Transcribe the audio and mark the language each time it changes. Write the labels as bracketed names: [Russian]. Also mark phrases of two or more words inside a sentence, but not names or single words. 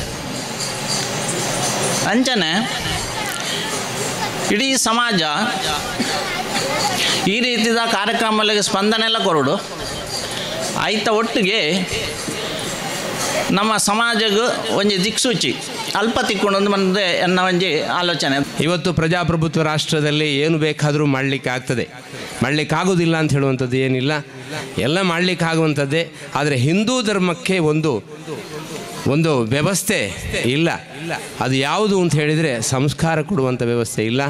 [Tulu] ಅಂಚನೆ ಇಡೀ ಸಮಾಜ ಈ ರೀತಿಯ ಕಾರ್ಯಕ್ರಮಗಳಿಗೆ ಸ್ಪಂದನೆ ಎಲ್ಲ ಕೊರಡು ಆಯ್ತ ಒಟ್ಟಿಗೆ ನಮ್ಮ ಸಮಾಜಗೂ ಒಂಜಿ ದಿಕ್ಸೂಚಿ ಅಲ್ಪ ತಿಕ್ಕೊಂಡು ಬಂದರೆ ಎನ್ನ ಒಂಜಿ ಆಲೋಚನೆ. [Kannada] ಇವತ್ತು ಪ್ರಜಾಪ್ರಭುತ್ವ ರಾಷ್ಟ್ರದಲ್ಲಿ ಏನು ಬೇಕಾದರೂ ಮಾಡಲಿಕ್ಕೆ ಆಗ್ತದೆ, ಮಾಡಲಿಕ್ಕಾಗೋದಿಲ್ಲ ಅಂತ ಹೇಳುವಂಥದ್ದು ಏನಿಲ್ಲ, ಎಲ್ಲ ಮಾಡಲಿಕ್ಕಾಗುವಂಥದ್ದೇ. ಆದರೆ ಹಿಂದೂ ಧರ್ಮಕ್ಕೆ ಒಂದು ವ್ಯವಸ್ಥೆ ಇಲ್ಲ. ಅದು ಯಾವುದು ಅಂತ ಹೇಳಿದರೆ ಸಂಸ್ಕಾರ ಕೊಡುವಂಥ ವ್ಯವಸ್ಥೆ ಇಲ್ಲ.